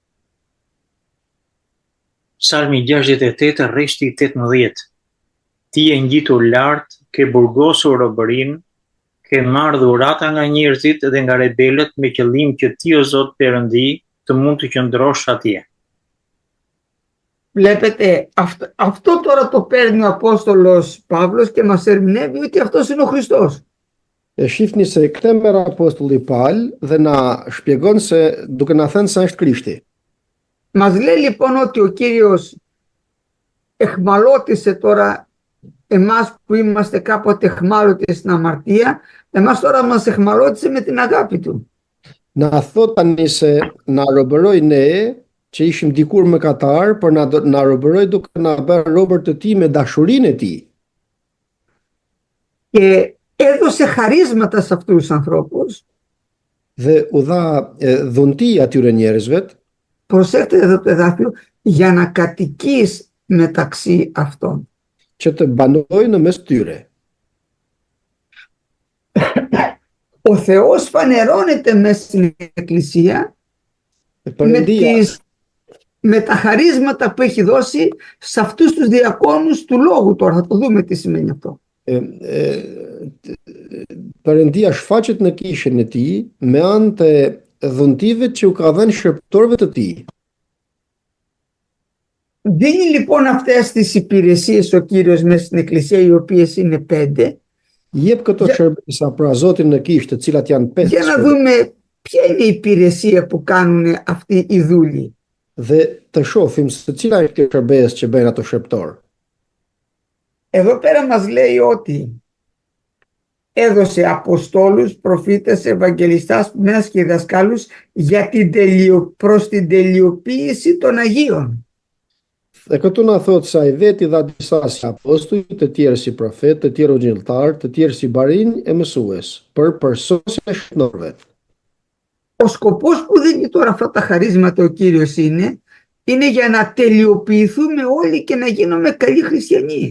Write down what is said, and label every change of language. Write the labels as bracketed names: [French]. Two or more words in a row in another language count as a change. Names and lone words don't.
[Albanian] Psalmi 68, rreshti 18. Ti e ngjitur lart, ke burgosur robërinë, ke marrë dhurata nga njerëzit dhe nga rebelët me qëllim që ti o Zot Perëndi të mund të qëndrosh atje. [Greek] Βλέπετε, αυτό τώρα το παίρνει ο Απόστολος Παύλος και μας ερμηνεύει ότι αυτός είναι ο Χριστός. [Albanian] Shifni se këtë merr apostulli Paul dhe na shpjegon se duke na thënë se është Krishti. [Greek] Μας λέει λοιπόν ότι ο Κύριος εχμαλώτησε τώρα εμάς που είμαστε κάποτε εχμάλωτοι στην αμαρτία, εμάς τώρα μας εχμαλώτησε με την αγάπη Του. [Albanian] Na thot tani se na robëroi ne që ishim dikur mëkatar, por na robëroi duke na bërë robër të Tij me dashurinë e Tij. [Greek] Και έδωσε χαρίσματα σε αυτούς τους ανθρώπους. [Albanian] Dhe u dha dhunti atyre njerëzve. [Greek] Προσέξτε εδώ το εδάφιο, για να κατοικείς μεταξύ αυτών. [Albanian] Që të banojë në mes tyre. [Greek] Ο Θεός φανερώνεται μέσα στην Εκκλησία με τα χαρίσματα που έχει δώσει σε αυτούς τους διακόνους του λόγου. Τώρα θα το δούμε τι σημαίνει αυτό. [Albanian] Perëndia shfaqet në kishën e Tij me anë të dhuntive që u ka dhënë shërbitorëve të Tij. [Greek] Δίνει λοιπόν αυτές τις υπηρεσίες ο Κύριος μέσα στην Εκκλησία, οι οποίες είναι 5. [Albanian] Jep këto shërbesa pra Zotin në kishë, të cilat janë 5. [Greek] Για να δούμε ποια είναι η υπηρεσία που κάνουν αυτοί οι δούλοι. [Albanian] Dhe të shohim se cila është kjo shërbesë që bëjnë ato shërbitorë. [Greek] Εδώ πέρα μας λέει ότι έδωσε αποστόλους, προφήτες, ευαγγελιστάς, πνεύμας και δασκάλους για προς την τελειοποίηση των Αγίων. [Albanian] Dhe këtu na thotë se ai veti dha disa si apostuj, të tjerë si profet, të tjerë ungjilltar, të tjerë si barinj e mësues, për përsosjen e shëndorëve. [Greek] Ο σκοπός που δίνει τώρα αυτά τα χαρίσματα ο Κύριος είναι για να τελειοποιηθούμε όλοι και να γίνουμε καλοί χριστιανοί.